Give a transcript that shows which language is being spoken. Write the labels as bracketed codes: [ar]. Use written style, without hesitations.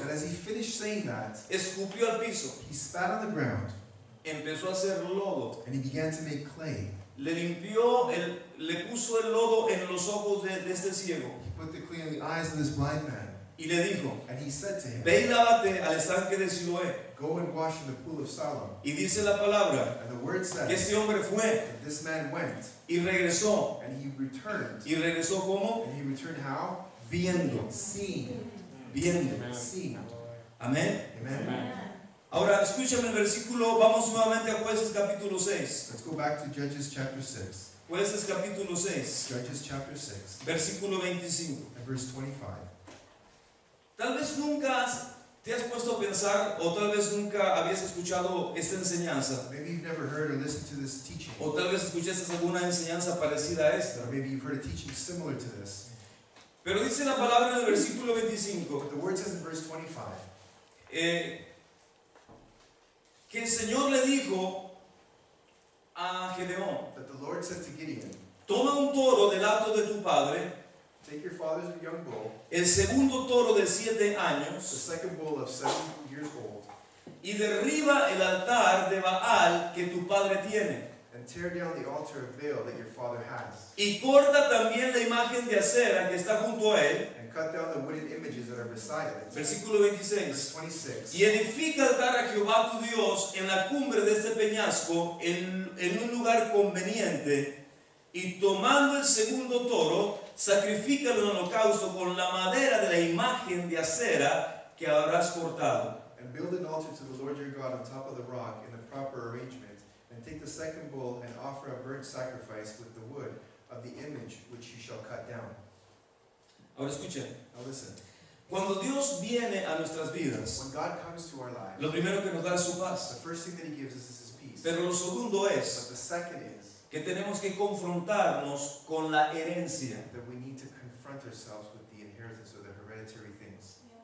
[en] that as he finished saying that, [es] escupió al piso, [en] he spat on the ground [es] empezó a hacer lodo, [en] and he began to make clay. [es] le limpió, le puso el lodo en los ojos de este ciego [en] He put the clay in the eyes of this blind man, [es] y le dijo, [en] and he said to him, [es] ve y lávate al estanque de Siloé. [en] go and wash in the pool of Siloam. [es] Y dice la palabra [en] And the word [es] que [en] says [es] este hombre fue [en] that this man went [es] y regresó. [en] and he returned. [es] ¿Y regresó cómo? [en] And he returned how? [es] Viendo, [en] Seeing. [es] viendo. [en] Seeing. [es] Amén. [en] Amen. [es] Ahora escúchame el versículo, vamos nuevamente a Jueces capítulo 6. [en] Let's go back to Judges chapter 6. [es] Jueces capítulo 6, [en] Judges chapter 6 [es] versículo 25. [en] and verse 25. [es] Tal vez nunca te has puesto a pensar o tal vez nunca habías escuchado esta enseñanza [en] Maybe you've never heard or listened to this teaching. [es] o tal vez escuchaste alguna enseñanza parecida a esta. [en] Or maybe you've heard a teaching similar to this. [es] Pero dice la palabra en el versículo 25 [en] But the word says in verse 25 [es] que el Señor le dijo a Gedeón, [en] that the Lord said to Gideon, [es] toma un toro del hato de tu padre, [en] take your father's young bull, [es] el segundo toro de 7 [en] the [es] años, [en] second bull of 7 years old, [es] y derriba el altar de Baal que tu padre tiene. [en] and tear down the altar of Baal that your father has, [es] Y corta también la imagen de acera que está junto a él. [en] and cut down the wooden images that are beside it. [es] Versículo [en] Verse [es] 26. [en] 26. [es] Y edifica altar a Jehová tu Dios en la cumbre de este peñasco, en un lugar conveniente. Y tomando el segundo toro, sacrifícalo en holocausto con la madera de la imagen de acera que habrás cortado. [en] And build an altar to the Lord your God on top of the rock in the proper arrangement, and take the second bull and offer a burnt sacrifice with the wood of the image which you shall cut down. [es] Ahora escuchen, [en] Now listen, [es] cuando Dios viene a nuestras vidas, [en] when God comes to our lives, [es] lo primero que nos da es su [en] the [es] paz. [en] first thing that He gives us is His peace. [es] Pero lo segundo [en] But [es] es [en] the second is [es] que tenemos que confrontarnos con la herencia. [en] that we need to confront ourselves with the inheritance or the hereditary things.